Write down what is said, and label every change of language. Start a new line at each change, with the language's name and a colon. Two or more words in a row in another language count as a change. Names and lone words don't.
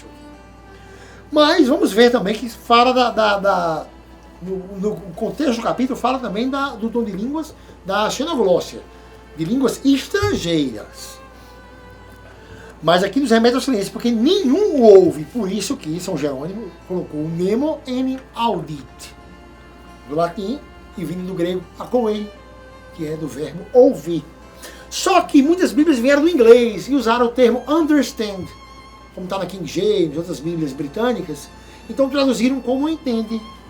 Portuguese: Mas vamos ver também que fala no contexto do capítulo, fala também do dom de línguas da xenoglóssia, de línguas estrangeiras. Mas aqui nos remete ao silêncio, porque nenhum o ouve. Por isso que São Jerônimo colocou o
Latin: nemo enim audit,
Portuguese: do latim, e vindo do grego akoei, que é do verbo ouvir. Só que muitas Bíblias vieram do inglês e usaram o termo understand, como está na King James, outras Bíblias britânicas. Então traduziram como entende.